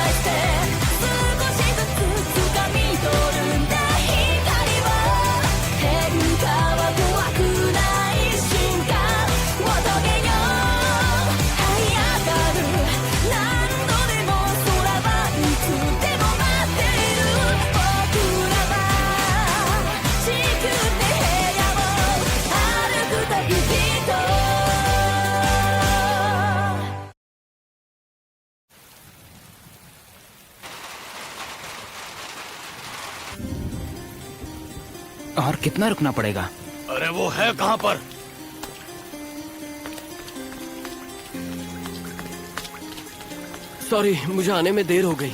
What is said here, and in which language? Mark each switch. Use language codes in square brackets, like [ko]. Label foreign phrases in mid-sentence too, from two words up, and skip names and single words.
[ja] バイステップ少しずつ掴み取るんだ光は変化は怖くない瞬間を遂げよう這い上がる何度でも空はいつでも待っている僕らは地球で部屋を歩く旅人 [hi] और कितना रुकना पड़ेगा? अरे वो है कहाँ पर? सॉरी, मुझे आने में देर हो गई।